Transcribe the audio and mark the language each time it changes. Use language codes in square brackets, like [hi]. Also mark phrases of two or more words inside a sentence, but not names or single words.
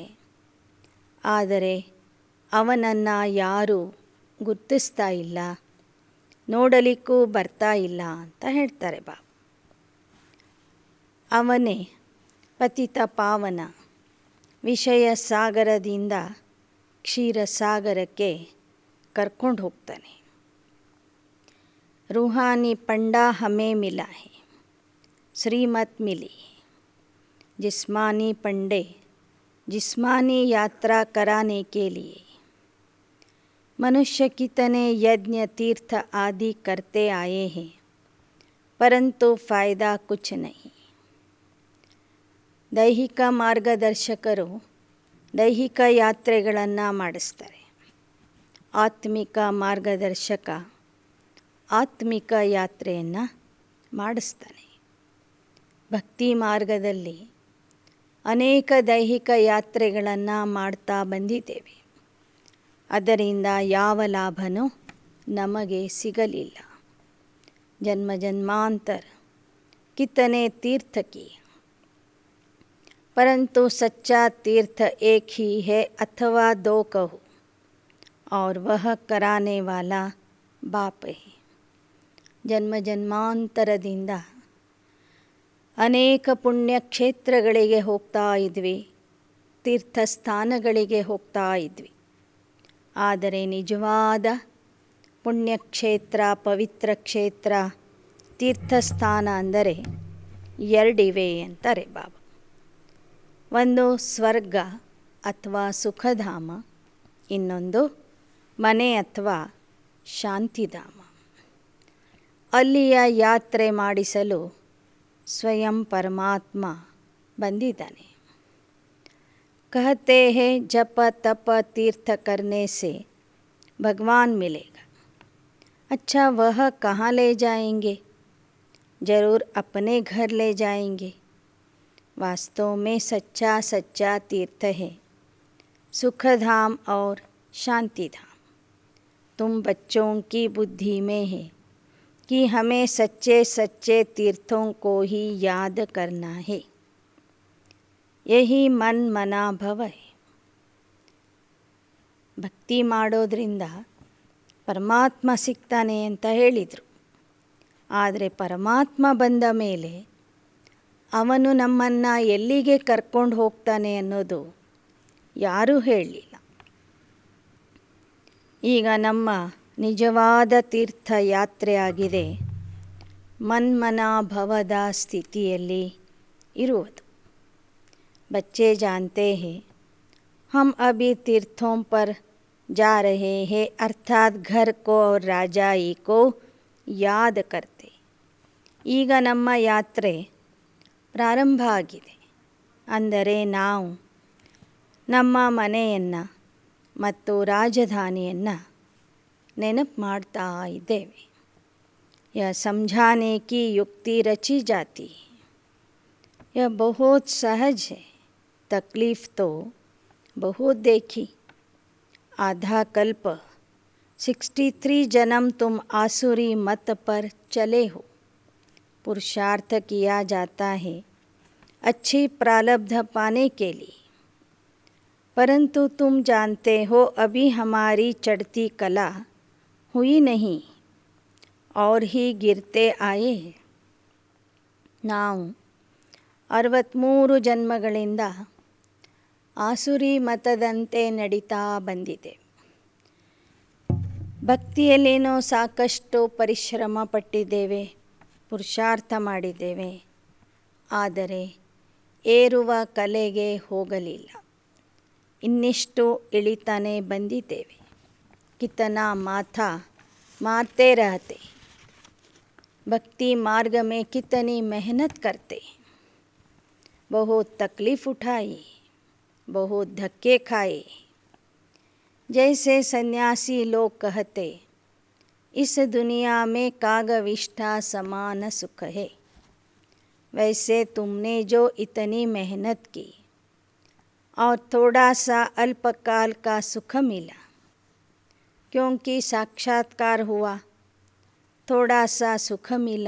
[kn] ಆದರೆ ಅವನನ್ನು ಯಾರೂ ಗುರ್ತಿಸ್ತಾ ಇಲ್ಲ, ನೋಡಲಿಕ್ಕೂ ಬರ್ತಾ ಇಲ್ಲ ಅಂತ ಹೇಳ್ತಾರೆ ಬಾಬಾ. ಅವನೇ ಪತಿತ ಪಾವನ ವಿಷಯ ಸಾಗರದಿಂದ ಕ್ಷೀರ ಸಾಗರಕ್ಕೆ ಕರ್ಕೊಂಡು ಹೋಗ್ತಾನೆ. [hi] रूहानी पंडा हमें मिला है, श्रीमत मिली. जिस्मानी पंडे जिस्मानी यात्रा कराने के लिए मनुष्य कितने यज्ञ तीर्थ आदि करते आए हैं, परंतु फ़ायदा कुछ नहीं. [kn] ದೈಹಿಕ ಮಾರ್ಗದರ್ಶಕರು ದೈಹಿಕ ಯಾತ್ರೆಗಳನ್ನು ಮಾಡಿಸ್ತಾರೆ. ಆತ್ಮಿಕ ಮಾರ್ಗದರ್ಶಕ ಆತ್ಮಿಕ ಯಾತ್ರೆಯನ್ನು ಮಾಡಿಸ್ತಾನೆ. ಭಕ್ತಿ ಮಾರ್ಗದಲ್ಲಿ ಅನೇಕ ದೈಹಿಕ ಯಾತ್ರೆಗಳನ್ನು ಮಾಡ್ತಾ ಬಂದಿದ್ದೇವೆ. ಅದರಿಂದ ಯಾವ ಲಾಭನೂ ನಮಗೆ ಸಿಗಲಿಲ್ಲ. [hi] ಜನ್ಮ ಜನ್ಮಾಂತರ कितने तीर्थ किए, परंतु सच्चा तीर्थ एक ही है अथवा 2 कहो, और वह कराने वाला बाप है. [kn] ಜನ್ಮ ಜನ್ಮಾಂತರದಿಂದ ಅನೇಕ ಪುಣ್ಯ ಕ್ಷೇತ್ರಗಳಿಗೆ ಹೋಗ್ತಾ ಇದ್ವಿ, ತೀರ್ಥಸ್ಥಾನಗಳಿಗೆ ಹೋಗ್ತಾ ಇದ್ವಿ. ಆದರೆ ನಿಜವಾದ ಪುಣ್ಯಕ್ಷೇತ್ರ, ಪವಿತ್ರ ಕ್ಷೇತ್ರ, ತೀರ್ಥಸ್ಥಾನ ಅಂದರೆ 2 ಇವೆ ಅಂತಾರೆ ಬಾಬಾ. ಒಂದು ಸ್ವರ್ಗ ಅಥವಾ ಸುಖಧಾಮ, ಇನ್ನೊಂದು ಮನೆ ಅಥವಾ ಶಾಂತಿಧಾಮ. ಅಲ್ಲಿಯ ಯಾತ್ರೆ ಮಾಡಿಸಲು ಸ್ವಯಂ ಪರಮಾತ್ಮ ಬಂದಿದ್ದಾನೆ. [hi] कहते हैं जप तप तीर्थ करने से भगवान मिलेगा. अच्छा, वह कहाँ ले जाएंगे? ज़रूर अपने घर ले जाएंगे. वास्तव में सच्चा सच्चा तीर्थ है सुखधाम और शांतिधाम. तुम बच्चों की बुद्धि में है कि हमें सच्चे सच्चे तीर्थों को ही याद करना है. यही मन मना भव है. [kn] ಭಕ್ತಿ ಮಾಡೋದ್ರಿಂದ ಪರಮಾತ್ಮ ಸಿಗ್ತಾನೆ ಅಂತ ಹೇಳಿದರು. ಆದರೆ ಪರಮಾತ್ಮ ಬಂದ ಮೇಲೆ ಅವನು ನಮ್ಮನ್ನು ಎಲ್ಲಿಗೆ ಕರ್ಕೊಂಡು ಹೋಗ್ತಾನೆ ಅನ್ನೋದು ಯಾರೂ ಹೇಳಲಿಲ್ಲ. ಈಗ ನಮ್ಮ ನಿಜವಾದ ತೀರ್ಥಯಾತ್ರೆ ಆಗಿದೆ ಮನ್ಮನಾಭವದ ಸ್ಥಿತಿಯಲ್ಲಿ ಇರುವುದು. [hi] बच्चे जानते हैं हम अभी तीर्थों पर जा रहे हैं, अर्थात घर को और राजाई को याद करते. [kn] ಈಗ ನಮ್ಮ ಯಾತ್ರೆ ಪ್ರಾರಂಭ ಆಗಿದೆ. ಅಂದರೆ ನಾವು ನಮ್ಮ ಮನೆಯನ್ನು ಮತ್ತು ರಾಜಧಾನಿಯನ್ನು ನೆನಪು ಮಾಡ್ತಾ ಇದ್ದೇವೆ. [hi] यह समझाने की युक्ति रची जाती है. यह बहुत सहज है. तकलीफ़ तो बहुत देखी. आधा कल्प 63 जन्म तुम आसुरी मत पर चले हो. पुरुषार्थ किया जाता है अच्छी प्रारब्ध पाने के लिए, परंतु तुम जानते हो अभी हमारी चढ़ती कला हुई नहीं और ही गिरते आए. [kn] ನಾವು 63 ಜನ್ಮಗಳಿಂದ ಆಸುರಿ ಮತದಂತೆ ನಡೀತಾ ಬಂದಿದೆ. ಭಕ್ತಿಯಲ್ಲೇನೋ ಸಾಕಷ್ಟು ಪರಿಶ್ರಮ ಪಟ್ಟಿದ್ದೇವೆ, ಪುರುಷಾರ್ಥ ಮಾಡಿದ್ದೇವೆ, ಆದರೆ ಏರುವ ಕಲೆಗೆ ಹೋಗಲಿಲ್ಲ. ಇನ್ನಿಷ್ಟು ಇಳಿತಾನೆ ಬಂದಿದ್ದೇವೆ. [hi] कितना माथा मारते रहते. भक्ति मार्ग में कितनी मेहनत करते. बहुत तकलीफ़ उठाई, बहुत धक्के खाए. जैसे सन्यासी लोग कहते, इस दुनिया में कागविष्ठा समान सुख है, वैसे तुमने जो इतनी मेहनत की और थोड़ा सा अल्पकाल का सुख मिला, क्योंकि साक्षात्कार हुआ, थोड़ा सा सुख मिला.